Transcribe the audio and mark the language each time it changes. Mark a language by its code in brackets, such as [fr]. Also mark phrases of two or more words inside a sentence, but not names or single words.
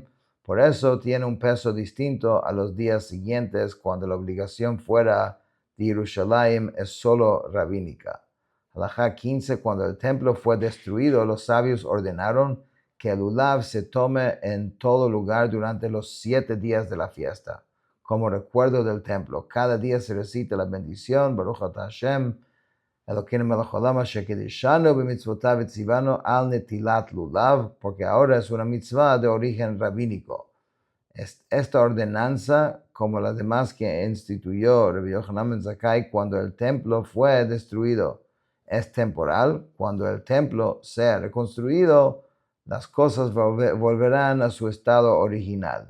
[es] Por eso tiene un peso distinto a los días siguientes, cuando la obligación fuera de Jerusalén es solo rabínica. Halajá 15, cuando el templo fue destruido, los sabios ordenaron que el Lulav se tome en todo lugar durante los 7 días de la fiesta, como recuerdo del templo. Cada día se recita la bendición, [he] ברוך אתה השם אלוקינו מלך העולם אשר קדשנו במצוותיו וצוונו על נטילת לולב, [es] porque ahora es una mitzvah de origen rabínico. Esta ordenanza, como las demás que instituyó Rabbi Yochanan ben Zakkai cuando el templo fue destruido, es temporal. Cuando el templo sea reconstruido, las cosas volverán a su estado original.